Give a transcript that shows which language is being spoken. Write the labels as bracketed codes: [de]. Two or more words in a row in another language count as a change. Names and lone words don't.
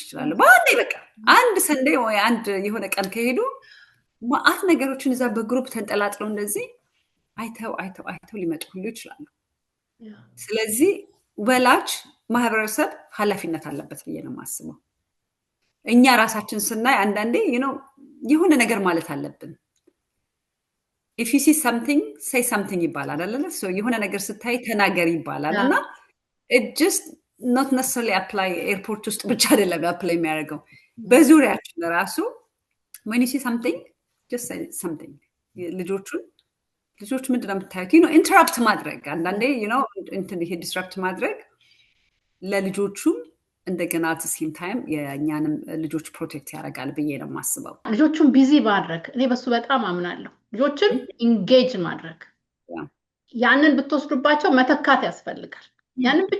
[am] ይችላሉ። በአንዴ በቃ አንድ ሰንዴ ወይ አንድ የሆነ ቀን ከሄዱ ማአት ነገሮችን እዛ በግሩፕ ተንጠላጥለው እንደዚህ አይተው ሊመጡ ሁሉ ይችላሉ። ስለዚህ ወላጅ ማህበረሰብ ኃላፊነት አለበት ብዬ ነው የማስበው። እኛ ራሳችን ስናይ አንዳንዴ የሆነ ነገር ማለት አለብን። [en] if you see something say something [am] ይባላል አይደለ? የሆነ ነገር ስታይ ተናገር ይባላል እና [en] it just not necessarily apply [am] ኤርፖርት ውስጥ ብቻ አይደለም አፕላይ የሚያደርገው፣ በዙሪያችን ራሱ [en] when you see something just say something። [am] ልጆች ምንድን ነው የምታዩት? ኢንተራፕት ማድረግ አንዳንዴ እንትን ይሄ ዲስራፕት ማድረግ ለልጆቹም እንደገና [en] same time [am] የእኛንም ልጆች ፕሮቴክት ያደርጋል ብዬ ነው የማስበው። ልጆቹን ቢዚ ማድረግ እኔ በሱ በጣም አምናለሁ። ልጆችን ኢንጌጅ ማድረግ፣ ያንን ብትወስዱባቸው መተካት ያስፈልጋል። ያንን ብቻ